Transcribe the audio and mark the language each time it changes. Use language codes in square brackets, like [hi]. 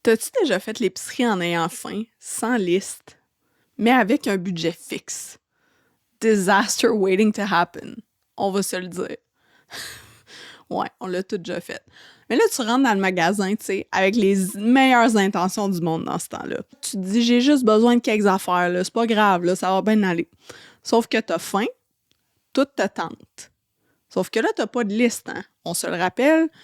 [fr] T'as-tu déjà fait l'épicerie en ayant faim, sans liste, mais avec un budget fixe? [en] Disaster waiting to happen. [fr] On va se le dire. Ouais, on l'a tout déjà fait. Mais là, tu rentres dans le magasin, tu sais, avec les meilleures intentions du monde dans ce temps-là. Tu te dis, j'ai juste besoin de quelques affaires, là. C'est pas grave, là, ça va bien aller. Sauf que t'as faim, tout te tente. Sauf que là, t'as pas de liste, hein? On se le rappelle.